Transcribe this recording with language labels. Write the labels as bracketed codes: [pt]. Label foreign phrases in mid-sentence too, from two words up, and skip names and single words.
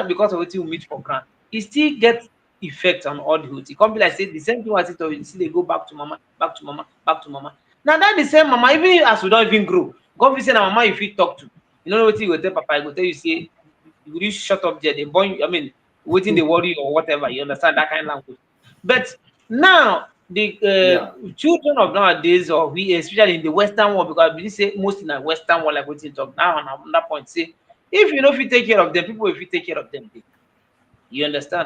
[pcm] Because of wetin we meet for ground. E still get effect on all the youth. E come be like say the same thing wey I still talk, you see they go back to mama, back to mama, back to mama. Now that the same mama, even as we don't even grow, come be say na mama you fit talk to. You know wetin you go tell papa, I go tell you say you go just shut up there, they born you, I mean wetin dey worry or whatever. You understand that kind of language. But now the children of nowadays, or we especially in the Western world, because I believe say most in the Western world, like wetin you talk now, and another point say if you no fit take care of them, people will fit take care of them. You understand?